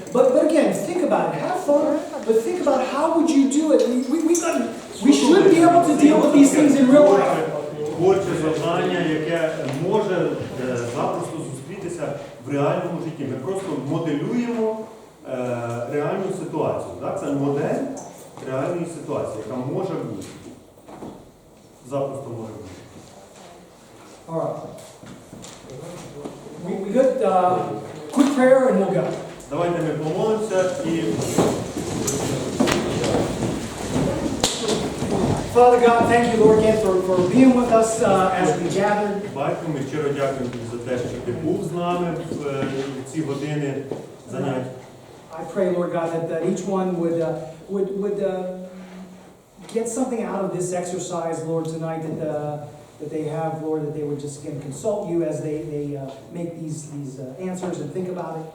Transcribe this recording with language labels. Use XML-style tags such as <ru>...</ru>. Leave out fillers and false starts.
<en>But again, think about it. Have fun, but think about how would you do it. We should be able to deal with these things in real life.</en> <uk>Творче завдання, яке може запросто зустрітися в реальному житті. Ми просто моделюємо реальну ситуацію. Це модель реальної ситуації, яка може бути. Запросто може бути.</uk> <en>All right. We good? Quick prayer and we'll go.</en> <uk>Давайте ми помолимося і...</uk> <en>Father God, thank you, Lord, again for being with us as we gathered.</en> <uk>Батько, ми щиро дякуємо тобі за те, що ти був з нами в ці години занять.</uk> <en>I pray, Lord God, that each one would get something out of this exercise, Lord, tonight that they have, Lord, that they would just again consult you as they make these answers and think about it.</en>